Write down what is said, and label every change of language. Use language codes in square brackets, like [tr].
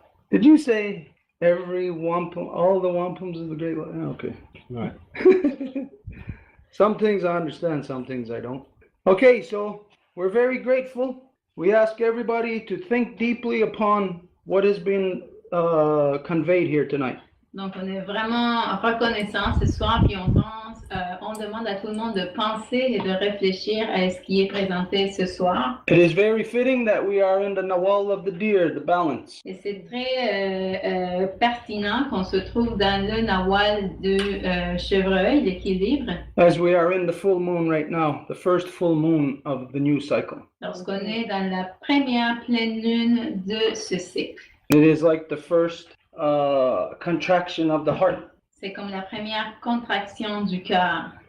[en] Did you say every wampum, all the wampums of the Great Lake? Okay, all right. Some things I understand, some things I don't. Okay, so we're very grateful. We ask everybody to think deeply upon what has been conveyed here tonight. [fr] Donc, on est vraiment reconnaissant ce soir, puis on demande à tout le monde de penser et de réfléchir à ce qui est présenté ce soir. [en] It is very fitting that we are in the Nawal of the Deer, the balance. [fr] Et c'est très pertinent qu'on se trouve dans le Nawal de Chevreuil, l'équilibre, [en] As we are in the full moon right now, the first full moon of the new cycle. [fr] lorsqu'on est dans la première pleine lune de ce cycle. [en] It is like the first contraction of the heart, [fr] C'est comme la première contraction du cœur